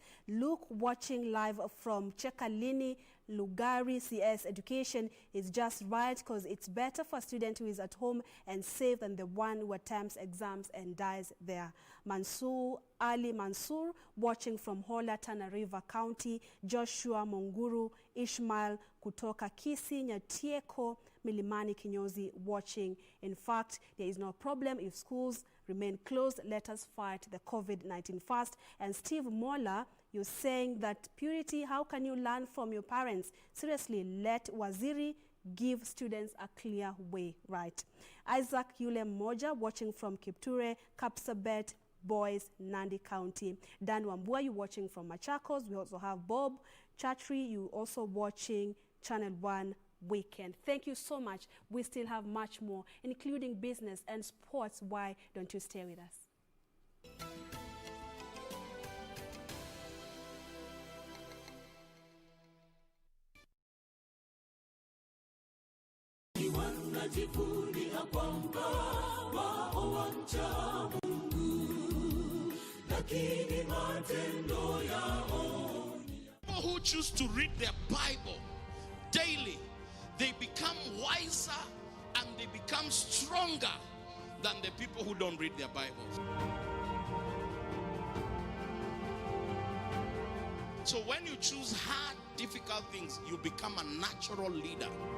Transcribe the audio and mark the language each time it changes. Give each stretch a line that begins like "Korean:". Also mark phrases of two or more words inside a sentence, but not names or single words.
English: Luke watching live from Chekalini, Lugari, CS Education is just right because it's better for a student who is at home and safe than the one who attempts exams and dies there. Ali Mansour watching from Hola, Tana River County. Joshua Monguru, Ishmael kutoka Kisi, Nyatieko, Milimani Kinyozi watching. In fact, there is no problem if schools remain closed. Let us fight the COVID-19 first. And Steve Mola, you're saying that Purity, how can you learn from your parents? Seriously, let Waziri give students a clear way, right? Isaac Yule Moja watching from Kipture, Kapsabet, Boys, Nandi County. Dan Wambua, you watching from Machakos. We also have Bob Chatri, you also watching Channel 1 Weekend. Thank you so much. We still have much more, including business and sports. Why don't you stay with us?
Swahili: Wanajivunia kwamba wao wamcha Mungu, lakini matendo yao
English: choose to read their Bible daily, they become wiser and they become stronger than the people who don't read their Bibles. So when you choose hard, difficult things, you become a natural leader.